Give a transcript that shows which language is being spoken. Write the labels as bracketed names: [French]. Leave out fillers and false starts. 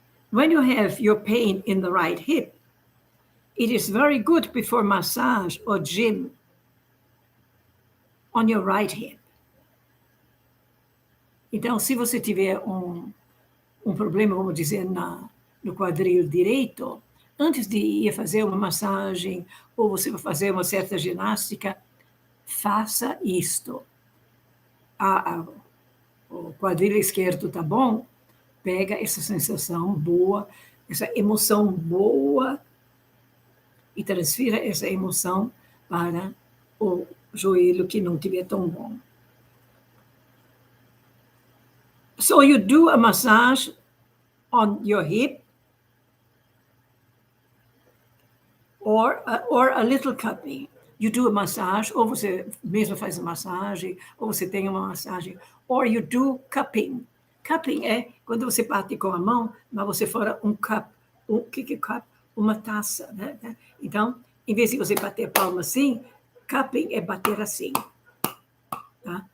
[English] When you have your pain in the right hip, it is very good before massage or gym on your right hip. [Portuguese] Então, se você tiver um problema, vamos dizer, no quadril direito, antes de ir fazer uma massagem ou você vai fazer uma certa ginástica, faça isto. O quadril esquerdo está bom? Pega essa sensação boa, essa emoção boa e transfira essa emoção para o joelho que não estiver tão bom. [English] So you do a massage on your hip or a little cupping. You do a massage, [Portuguese] ou você mesmo faz a massagem, ou você tem uma massagem, [English] or you do cupping. [Portuguese] Cupping é quando você bate com a mão, mas você fora um cup. O que é cup? Uma taça, né? Então, em vez de você bater a palma assim, cupping é bater assim. Tá?